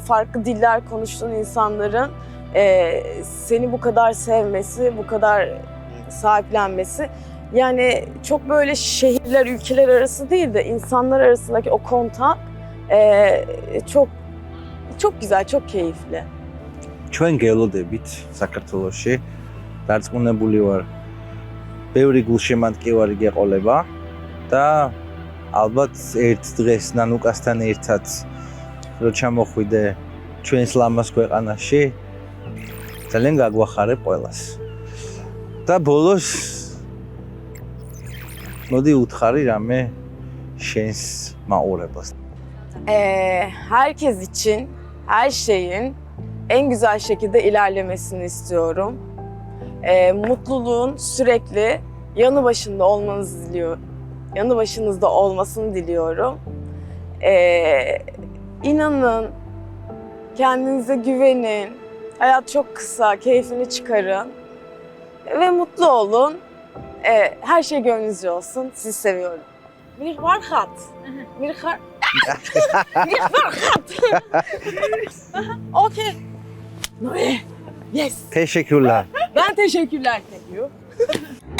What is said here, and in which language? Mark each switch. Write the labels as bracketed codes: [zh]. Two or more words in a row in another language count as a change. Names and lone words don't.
[tr] Farklı diller konuştuğun insanların seni bu kadar sevmesi, bu kadar sahiplenmesi. Yani çok böyle şehirler, ülkeler arası değil de insanlar arasındaki o kontak çok güzel, çok keyifli. [ka] ჩვენ გელოდებით საქართველოში დარწმუნებული ვარ, ბევრი გულშემატკივარი გეყოლება და ალბათ ერთ დღეს ნანუკასთან ერთად რო ჩამოხვიდე ჩვენს ლამაზ ქვეყანაში, ძალიან გაგვახარებ ყველას. და ბოლოს მოდი უთხარი რამე შენს მაყურებელს. [tr] Herkes için her şeyin en güzel şekilde ilerlemesini istiyorum. Mutluluğun sürekli yanı başınızda olmasını diliyorum. İnanın, kendinize güvenin. Hayat çok kısa, keyfini çıkarın ve mutlu olun. Her şey gönlünüzce olsun. Sizi seviyorum. Bir varhat. Bir varhat. [en] Okay. Yes. [tr] Teşekkürler. Ben teşekkürler. [en] Thank you.